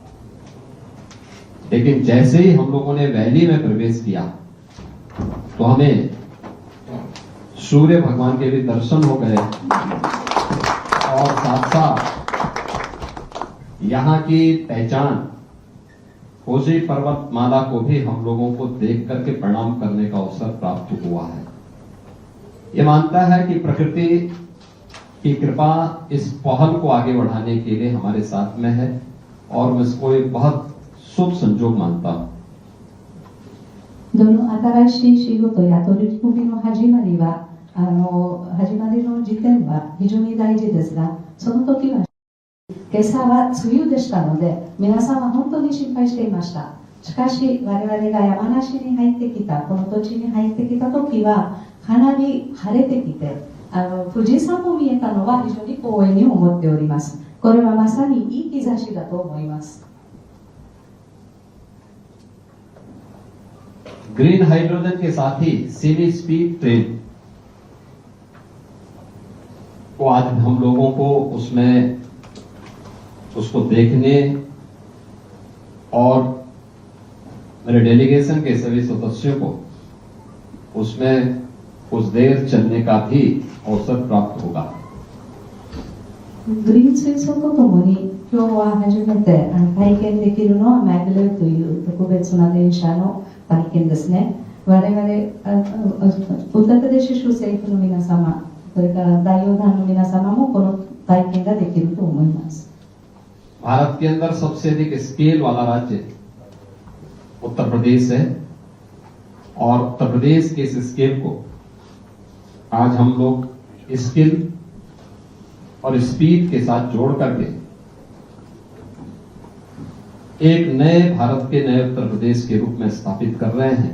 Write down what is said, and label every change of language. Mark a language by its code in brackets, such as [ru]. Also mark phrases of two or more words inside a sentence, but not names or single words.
[hi] लेकिन जैसे ही हम लोगों ने वैली में प्रवेश किया तो हमें सूर्य भगवान के भी दर्शन हो गए और साथ साथ यहाँ की पहचान कोसी पर्वतमाला को भी हम लोगों को देख करके प्रणाम करने का अवसर प्राप्त हुआ है। ये मानता है कि प्रकृति की कृपा इस पहल को आगे बढ़ाने के लिए हमारे साथ में है और मैं इसको एक बहुत शुभ संजोग मानता हूं। [ja] どの新しい仕事や取り組みの始まりは、始まりの時点は非常に大事ですが、その時は今朝は梅雨でしたので、皆さんは本当に心配していました。しかし我々が山梨に入ってきた、この土地に入ってきた時はかなり晴れてきて、富士山も見えたのは非常に光栄に思っております。これはまさにいい兆しだと思います。 [en] green hydrogen [hi] के साथ ही [en] semi speed train [hi] को आज हम लोगों को उसको देखने और मेरे डेलीगेशन के सभी सदस्यों को उसमें कुछ देर चलने का भी अवसर प्राप्त होगा। [ja] グリーン水素とともに今日は初めて体験できるのはマグレーという特別な電車の体験ですね。我々ウッタプレシュ州政府の皆様、それから代表団の皆様もこの体験ができると思います。 [hi] भारत के अंदर सबसे अधिक स्केल वाला राज्य उत्तर प्रदेश है और उत्तर प्रदेश के इस स्केल को आज हम लोग स्किल और स्पीड के साथ जोड़ करके एक नए भारत के नए उत्तर प्रदेश के रूप में स्थापित कर रहे हैं।